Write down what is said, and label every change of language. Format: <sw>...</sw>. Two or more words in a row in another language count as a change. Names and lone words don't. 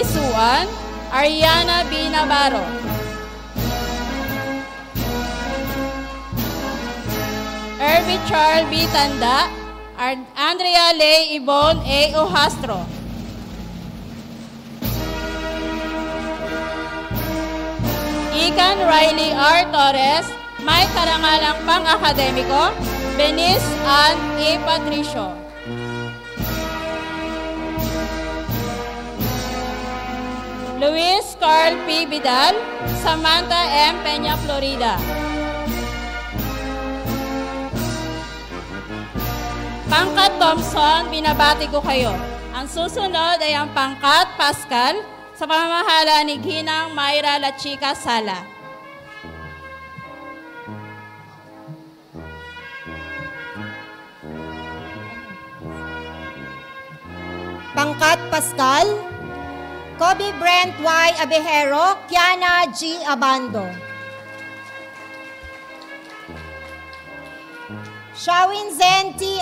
<tl>Suan, Ariana B. Navarro. Irby Charles B. Tanda, Andrea Lay Ibon A. Ohastro. Ikan Riley R. Torres, may karangalang pang-akademiko, Benice Ann E. Patricio. Luis Carl P. Vidal, Samantha M. Peña, Florida. Pangkat Thompson, binabati ko kayo. Ang susunod ay ang pangkat Pascal sa pamamahala ni Ginang Mayra La Chica Sala. Pangkat Pascal, Kobe Brent Y. Abejero, Kiana G. Abando. Shawin Zen T.</tl>